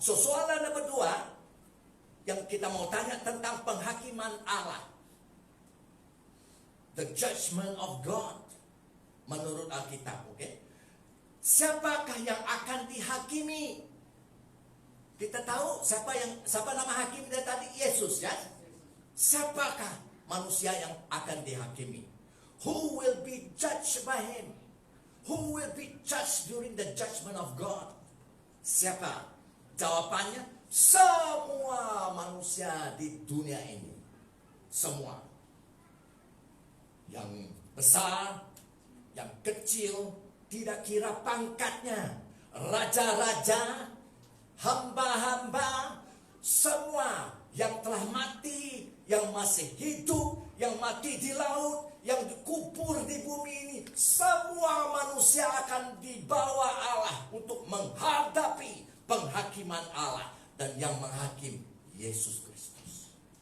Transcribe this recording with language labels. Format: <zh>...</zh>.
<ms>So, soalan nomor 2 yang kita mau tanya tentang penghakiman Allah.</ms> <en>The judgment of God</en> <ms>menurut Alkitab, oke? Siapakah yang akan dihakimi? Kita tahu siapa nama hakim dia tadi? Yesus, ya. Siapakah manusia yang akan dihakimi?</ms> <en>Who will be judged by him? Who will be judged during the judgment of God?</en> <ms>Siapa? Jawabannya, semua manusia di dunia ini. Semua. Yang besar, yang kecil, tidak kira pangkatnya, raja-raja, hamba-hamba, semua yang telah mati, yang masih hidup, yang mati di laut, yang dikubur di bumi ini, semua manusia akan dibawa Allah untuk menghadapi penghakiman Allah, dan yang menghakim Yesus Kristus.</ms>